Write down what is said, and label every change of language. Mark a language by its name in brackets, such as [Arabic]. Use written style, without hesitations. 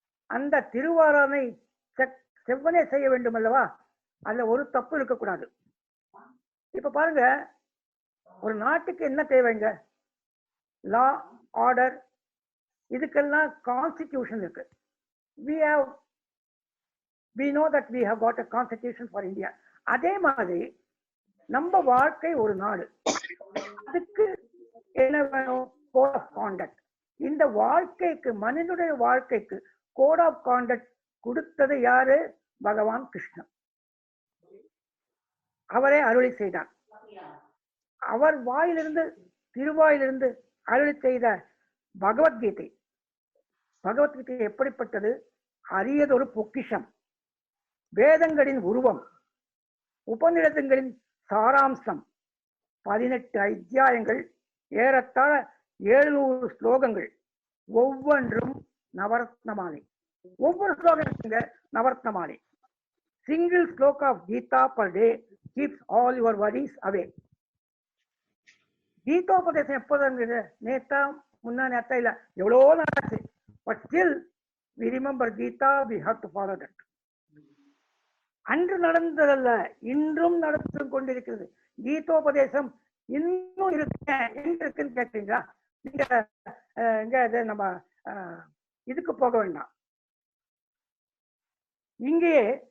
[Tamil] அந்த திருவாராதனை செவ்வனே செய்ய வேண்டும் அல்லவா? அதுல ஒரு தப்பு இருக்கக்கூடாது. இப்ப பாருங்க, ஒரு நாட்டுக்கு என்ன தேவைங்க? லா, ஆர்டர், இதுக்கெல்லாம் கான்ஸ்டிடியூஷன் இருக்கு. [English] we know that we have got a constitution for India. [Tamil] அதே மாதிரி நம்ம வாழ்க்கை ஒரு நாடு. அதுக்கு என்ன வேணும்? Code of contact. இந்த வாழ்க்கைக்கு, மனிதனுடைய வாழ்க்கைக்கு கோட் ஆஃப் கான்டக்ட் கொடுத்தது யாரு? பகவான் கிருஷ்ணன். அவரே அருளி செய்தார். அவர் வாயிலிருந்து, திருவாயிலிருந்து அருளி செய்த பகவத்கீதை எப்படிப்பட்டது? அரியதொரு பொக்கிஷம், வேதங்களின் உருவம், உபநிடதங்களின் சாராம்சம், 18 அத்தியாயங்கள், ஏறத்தாழ 700 ஸ்லோகங்கள், ஒவ்வொன்றும் நவரத்னமாலை. ஒவ்வொரு ஸ்லோகத்துங்க நவரத்னமாலை. [English] Single shlok of Gita per day keeps all your worries away. [Tamil] கீதோபதேசம் எப்போது? நேத்தா, முன்னா நேத்தா இல்ல, எவ்வளோ நாளாச்சு. [English] But still we remember Gita, we have to follow that. [Tamil] அன்று நடந்ததல்ல, இன்றும் நடந்து கொண்டிருக்கிறது. கீதோபதேசம் இன்னும் இருக்குன்னு கேட்டீங்களா? நீங்க எங்க நம்ம இதுக்கு போக வேண்டாம். இங்கேயே